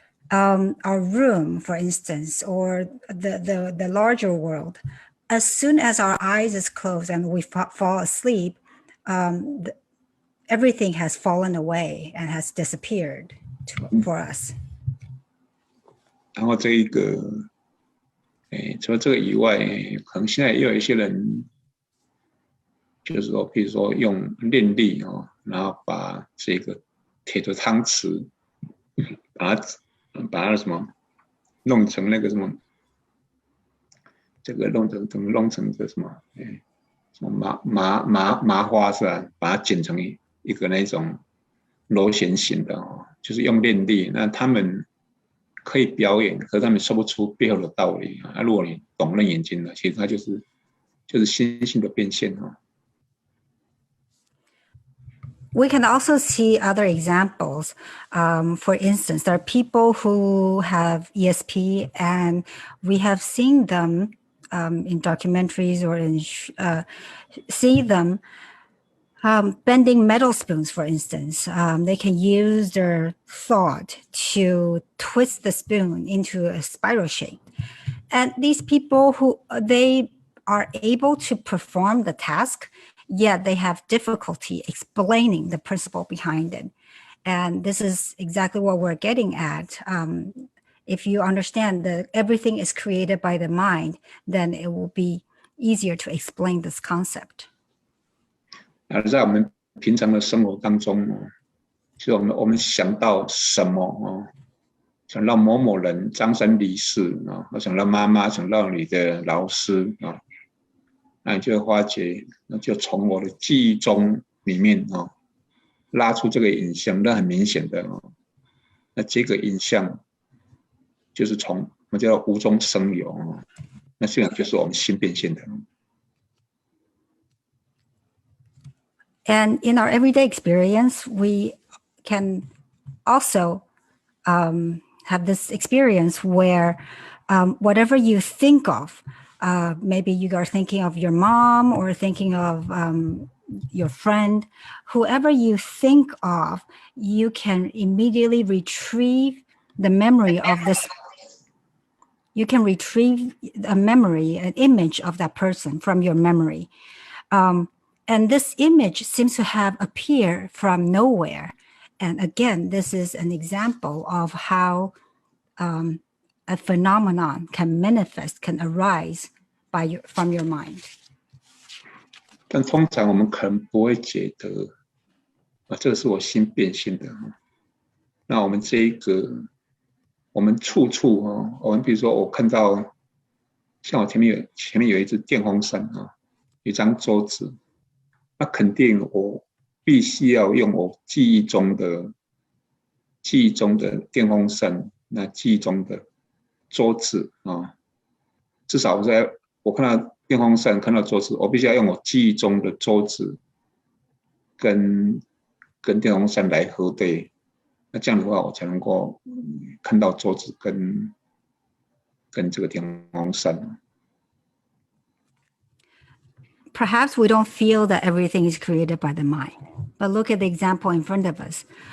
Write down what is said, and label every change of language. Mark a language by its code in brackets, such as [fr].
[en] our room, for instance, or the larger world, as soon as our eyes is closed and we fall asleep, everything has fallen away and has disappeared for us. [zh] 然后这一个，除了这个以外，可能现在也有一些人，就是说，比如说用念力然后把这个铁的汤匙，把它什么弄成那个什么，这个弄成这什么，什么麻花是吧？把它剪成一个那种螺旋形的就是用念力。那他们可以表演，可是他们说不出背后的道理如果你懂楞严经了，其实它就是心性的变现 [en] We can also see other examples. For instance, there are people who have ESP, and we have seen them in documentaries or see them bending metal spoons, for instance. They can use their thought to twist the spoon into a spiral shape. And these people they are able to perform the task, yet they have difficulty explaining the principle behind it. And this is exactly what we're getting at. If you understand that everything is created by the mind, then it will be easier to explain this concept. [zh] 在我们平常的生活当中就我们想到什么想到某某人张三李四想到妈妈，想到你的老师那你就会发觉，那就从我的记忆中里面拉出这个影像，那很明显的那这个影像就是从我们叫无中生有那这样就是我们心变现的。 [en] And in our everyday experience, we can also have this experience where whatever you think of, maybe you are thinking of your mom or thinking of your friend, whoever you think of, you can immediately retrieve the memory of this. You can retrieve a memory, an image of that person from your memory. And this image seems to have appeared from nowhere. And again, this is an example of how a phenomenon can manifest, can arise from your mind. [zh] 但通常我们可能不会觉得这个是我心变现的那我们这一个我们处处我们比如说我看到像我前面有一只电风扇有一张桌子那肯定我必须要用我记忆中的电风扇那记忆中的桌子至少我看到电风扇看到桌子我必须要用我记忆中的桌子跟电风扇来核对那这样的话我才能够看到桌子跟这个电风扇 [en] Perhaps we don't feel that everything is created by the mind, but look at the example in front of us.